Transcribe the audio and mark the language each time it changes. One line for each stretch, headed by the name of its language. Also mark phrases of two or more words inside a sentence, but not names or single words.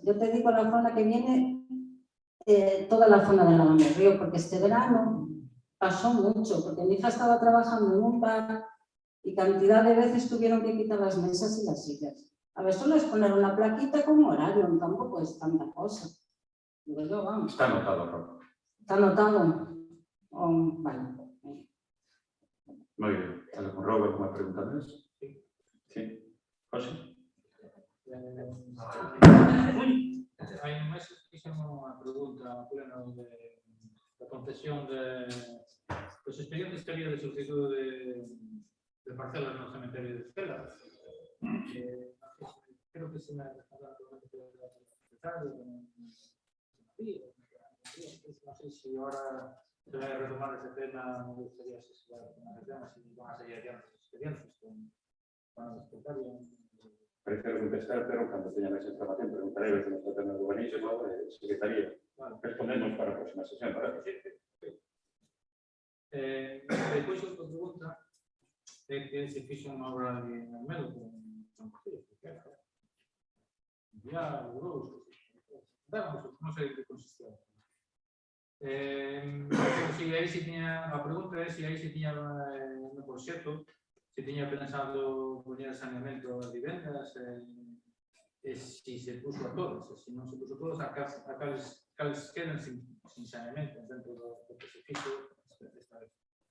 Spanish: Yo te digo la zona que viene, toda la zona de la banda del río, porque este verano pasó mucho, porque mi hija estaba trabajando en un bar y cantidad de veces tuvieron que quitar las mesas y las sillas. A ver, solo es poner una plaquita con horario, tampoco es tanta cosa. Digo yo, vamos. Está anotado, Rob. ¿Está anotado? Vale. Muy bien. ¿Algún Robert con una pregunta más? Sí. José.
Galician: Hai un mes fixemos unha pregunta pleno da concesión dos expedientes que había de substituto de parcelas no cementerio de Estela.
Spanish: Creo que se me ha dejado
Galician: non sei se ahora se vai a retomar ese tema, me gustaría se se vai a retomar ese tema, se van a seguir adiante os expedientes con o secretario.
Spanish: Prefiero contestar, pero cuando tenga más información preguntaré a nuestro tema de urbanismo, secretaría. Respondemos para la próxima sesión, ¿verdad?
Galician: Depois, outra pregunta é que se fixo unha obra de Almedo con Concello, que era diálogos, non sei de que consistía. A pregunta é se aí se tiña no proxecto, se tiña pensado poñer saneamento a vivendas, e se se puso a todas, e se non se puso a todas, a cales quedan sin saneamento dentro do que se fixo esta vez.